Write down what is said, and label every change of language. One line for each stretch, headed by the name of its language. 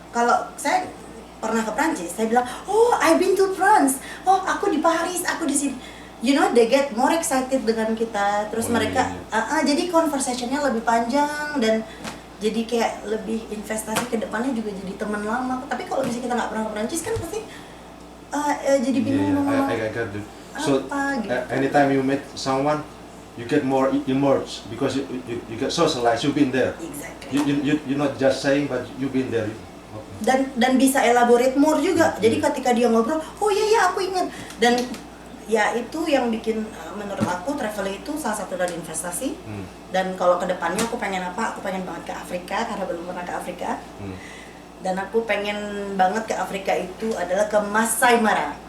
Indonesian: Kalau saya pernah ke Prancis, saya bilang,
English: oh, I've been to France,
Indonesian: oh, aku di Paris, aku di sini.
English: You know, they get more excited
Indonesian: dengan kita. Terus mereka, jadi conversationnya lebih panjang dan jadi kayak lebih investasi ke depannya juga jadi teman lama. Tapi kalau misalnya kita nggak pernah ke Prancis kan pasti jadi bingung ngomong
English: So,
Indonesian: apa gitu.
English: anytime you meet someone, you get more immersed because you get socialized. You've been there. Exactly. You're not just saying, but you've been there.
Indonesian: Dan bisa
English: elaborate more
Indonesian: juga. Jadi ketika dia ngobrol, oh iya aku ingat. Dan ya itu yang bikin menurut aku traveling itu salah satu dari investasi. Dan kalau kedepannya aku pengen apa? Aku pengen banget ke Afrika karena belum pernah ke Afrika. Dan aku pengen banget ke Afrika itu adalah ke Masai Mara.